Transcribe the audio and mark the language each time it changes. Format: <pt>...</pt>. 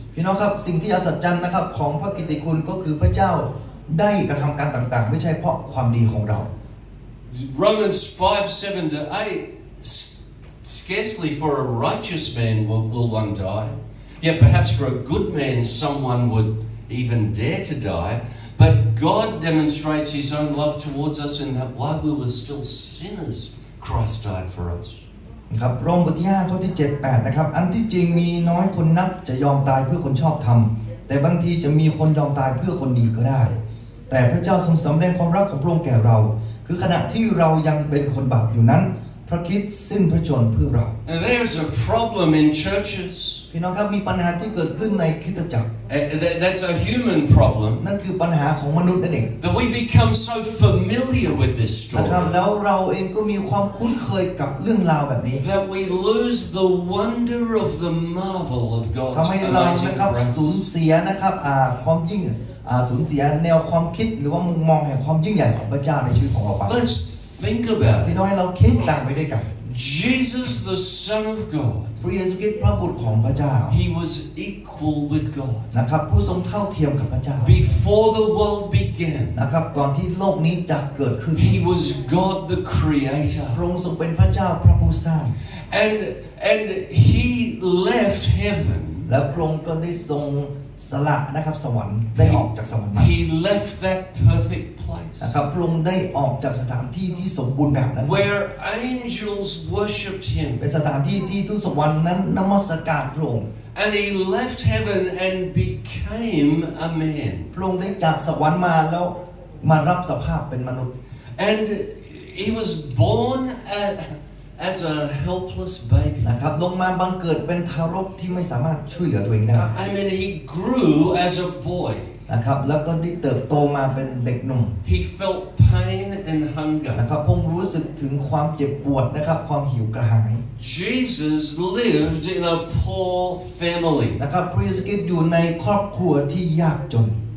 <th>พี่น้องครับสิ่งที่อัศจรรย์นะครับของพระกิตติคุณก็คือพระเจ้าได้กระทำการต่างๆไม่ใช่เพราะความดีของเรา</th> <en>Romans 5:7-8, scarcely for a righteous man will one die. Yet perhaps for a good man someone would even dare to die. But God demonstrates His own love towards us in that while we were still sinners, Christ died for us.</en> <th>นะครับโรมบทที่5ข้อที่7 8นะครับอันที่จริงมีน้อยคนนักจะยอมตายเพื่อคนชอบธรรมแต่บางทีจะมีคนยอมตายเพื่อคนดีก็ได้แต่พระเจ้าทรงสำแดงความรักของพระองค์แก่เราคือขณะที่เรายังเป็นคนบาปอยู่นั้นพระคริสต์สิ้นพระชนม์เพื่อเรา</th> <en>And there's a problem in churches.</en> <th>พี่น้องครับมีปัญหาที่เกิดขึ้นในคริสตจักร</th> <en>That's a human problem.</en> <th>นั่นคือปัญหาของมนุษย์นั่นเอง</th> <en>That we become so familiar with this</en> <th>นะครับ</th> <en>story</en> <th>แล้วเราเองก็มีความคุ้นเคยกับเรื่องราวแบบนี้</th> <en>that we lose the wonder of the marvel of</en> <th>ทำ</th> <en>God's</en> <th>ให้เรา</th> <en>amazing</en> <th>นะครับสูญ</th> <en>grace.</en> <th>เสียนะครับความยิ่งสูญเสียแนวความคิดหรือว่ามุมมองแห่งความยิ่งใหญ่ของพระเจ้าในชีวิตของเราไป</th> <en>Let's think about</en> <th>พี่</th> <en>it.</en> <th>น้องให้เราคิดตามไปด้วยกัน</th> <en>Jesus, the Son of God,</en> <th>พระเยซูคริสต์พระบุตรของพระเจ้า</th> <en>he was equal with God.</en> <th>นะครับผู้ทรงเท่าเทียมกับพระเจ้า</th> <en>Before the world began,</en> <th>นะครับก่อนที่โลกนี้จะเกิดขึ้น</th> <en>he was God the</en> <th>พ</th> <en>Creator.</en> <th>ระองค์ทรงเป็นพระเจ้าพระผู้สร้าง</th> <en>And he left heaven.</en> <th>แล้วพระองค์ก็ได้ทรงสละนะครับสวรรค์ได้ออกจากสวรรค์มา</th> <en>He left that perfect place</en> <th>นะครับพระองค์ได้ออกจากสถานที่ที่สมบูรณ์แบบนั้น</th> <en>where angels worshipped him.</en> <th>เป็นสถานที่ที่ทูตสวรรค์นั้นนมัสการพระองค์</th> <en>And he left heaven and became a man.</en> <th>พระองค์ได้จากสวรรค์มาแล้วมารับสภาพเป็นมนุษย์</th> <en>And he was born as a helpless baby.</en> <th>นะครับลงมาบังเกิดเป็นทารกที่ไม่สามารถช่วยเหลือตัวเองได้</th> <en>I mean, he grew as a boy.</en> <th>นะครับแล้วก็ได้เติบโตมาเป็นเด็กหนุ่ม</th> <en>He felt pain and hunger.</en> <th>นะครับพระองค์รู้สึกถึงความเจ็บปวดนะครับความหิวกระหาย</th> <en>Jesus lived in a poor family.</en> <th>นะครับพระเยซูคริสต์อยู่ในครอบครัวที่ยากจน</th>